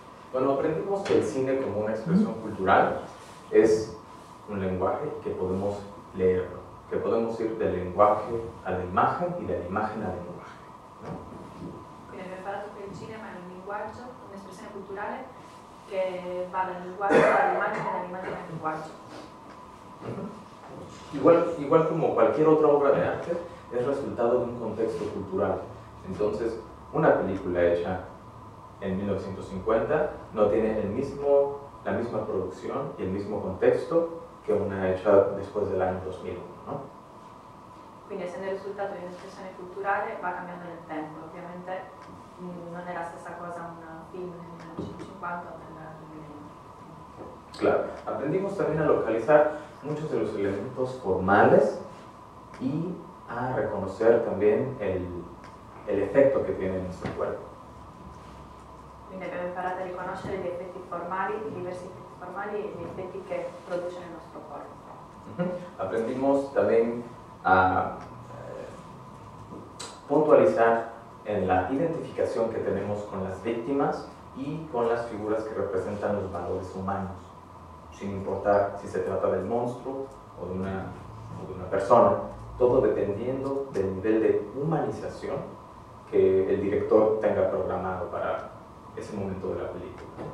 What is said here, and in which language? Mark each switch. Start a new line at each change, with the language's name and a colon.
Spanish: Bueno, aprendimos que el cine como una expresión cultural es un lenguaje que podemos leerlo, que podemos ir del lenguaje a la imagen y de la imagen al lenguaje, ¿no?
Italian: Quindi abbiamo imparato che il cinema è un linguaggio, un'espressione culturale che va dal linguaggio all'immagine e dall'immagine al linguaggio.
Spanish: Igual como cualquier otra obra de arte, es resultado de un contexto cultural. Entonces, una película hecha en 1950 no tiene la misma producción y el mismo contexto que una hecha después del año 2001, ¿no?
Italian: Quindi essendo il risultato di un'espressione culturale va cambiando nel tempo, ovviamente non è la stessa cosa un film nel 1950 o nel 2001.
Spanish: Claro, aprendimos también a localizar muchos de los elementos formales y a reconocer también el efecto que tiene en nuestro cuerpo.
Italian: Quindi abbiamo imparato a riconoscere gli effetti formali, i diversi effetti formali e gli effetti che produce nel nostro corpo.
Spanish: Aprendimos también a puntualizar en la identificación que tenemos con las víctimas y con las figuras que representan los valores humanos, sin importar si se trata del monstruo o de una persona, todo dependiendo del nivel de humanización que el director tenga programado para ese momento de la película.